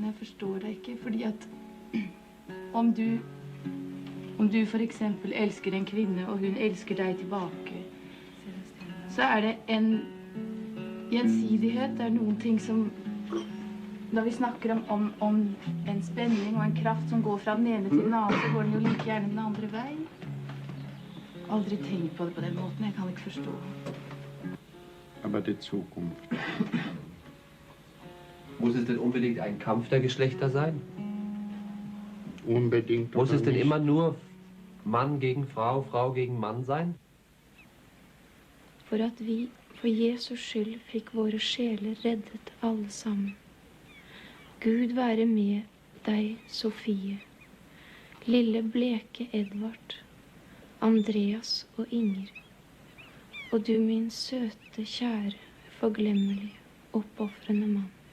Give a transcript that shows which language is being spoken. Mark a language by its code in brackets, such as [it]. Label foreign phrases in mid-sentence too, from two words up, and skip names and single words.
[no] Jeg forstår det ikke, fordi at om du for eksempel elsker en kvinne, og hun elsker deg tilbake, så er det en gjensidighet, det er noen ting som, når vi snakker om en spenning og en kraft som går fra den ene til den andre, så går den jo like gjerne den andre vei. Aldri tenkt på det på den måten, jeg kan ikke forstå. [de] aber die Zukunft. Muss es denn unbedingt ein Kampf der Geschlechter sein? Unbedingt. Muss es denn nicht. immer nur Mann gegen Frau, Frau gegen Mann sein? [no] For at vi for Jesus skyld fikk våre sjeler reddet alle sammen. Gud være med deg, Sofie, lille bleke Edvard, Andreas og Inger, og du min søte, kjære, forglemmelige, oppofrende mann.